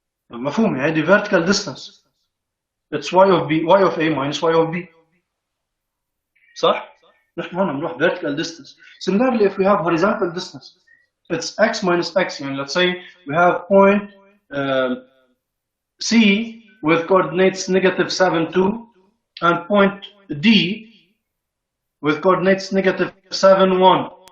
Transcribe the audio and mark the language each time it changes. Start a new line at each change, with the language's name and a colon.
Arabic: مفهوم هذه
English: vertical distance. It's y of b, y of a minus y of b.
Arabic: صح؟ نحن هون بنروح
English: vertical distance. Similarly, if we have horizontal distance, it's x minus x.
Arabic: يعني
English: let's say we have point C with coordinates negative 7, 2, and point D with coordinates negative 7, 1.